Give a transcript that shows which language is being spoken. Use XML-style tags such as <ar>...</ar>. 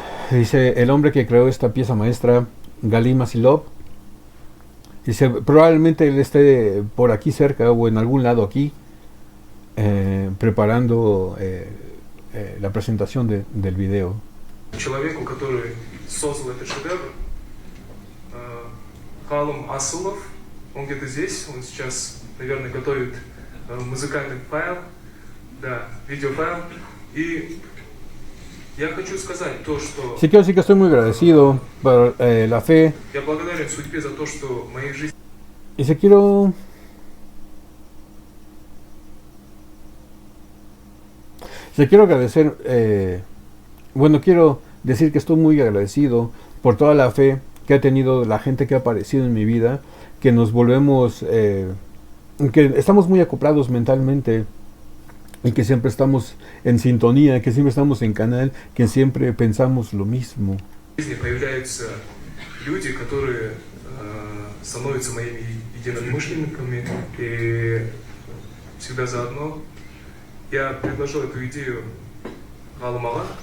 <es>Dice, el hombre que creó esta pieza maestra, Galim Asilov. Dice, probablemente él esté por aquí cerca o en algún lado aquí, preparando la presentación del video.</es> <ru>Человеку, который создал этот шедевр, Галим Асилов, он где-то здесь, он сейчас, наверное, готовит музыкальный файл, да, видеофайл, и я хочу сказать то, что...</ru> <es>Sí, quiero decir que estoy muy agradecido por la fe.</es> <ru>Я благодарен судьбе за то, что в моей жизни...</ru> <es>Y si quiero... quiero agradecer... bueno, quiero decir que estoy muy agradecido por toda la fe que ha tenido la gente que ha aparecido en mi vida, que nos volvemos, que estamos muy acoplados mentalmente y que siempre estamos en sintonía, que siempre estamos en canal, que siempre pensamos lo mismo.</es> <ru>Появляются люди, которые становятся моими единомышленниками, и всегда заодно я предложил эту идею Галимага.</ru>